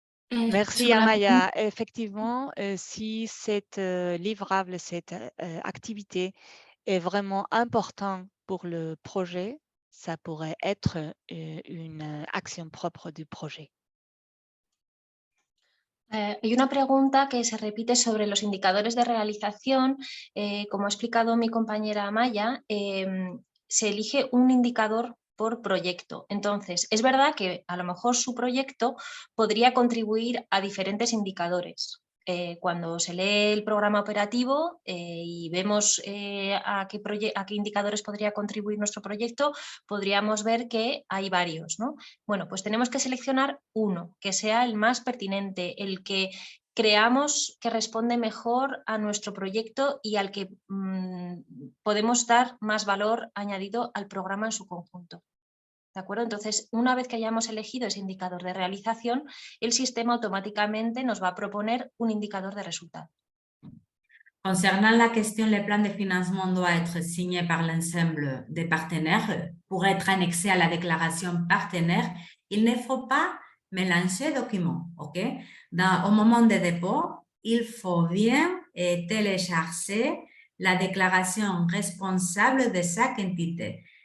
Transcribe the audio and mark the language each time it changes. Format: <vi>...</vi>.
<fr>Merci Amaya. Effectivement, si cette livrable, cette activité est vraiment important pour le projet, ça pourrait être une acción propre du projet.</fr> <es>Hay una pregunta que se repite sobre los indicadores de realización. Como ha explicado mi compañera Amaya, se elige un indicador por proyecto. Entonces, es verdad que a lo mejor su proyecto podría contribuir a diferentes indicadores. Cuando se lee el programa operativo y vemos a qué indicadores podría contribuir nuestro proyecto, podríamos ver que hay varios, ¿no? Bueno, pues tenemos que seleccionar uno que sea el más pertinente, el que creamos que responde mejor a nuestro proyecto y al que podemos dar más valor añadido al programa en su conjunto. ¿De acuerdo? Entonces, una vez que hayamos elegido ese indicador de realización, el sistema automáticamente nos va a proponer un indicador de resultado.</es> <fr>Concernant la question, le plan de financement doit être signé par l'ensemble des partenaires. Pour être annexé à la déclaration partenaire, il ne faut pas mélanger documents, ok? Au moment de dépôt, il faut bien télécharger la déclaration responsable de chaque entité.</fr>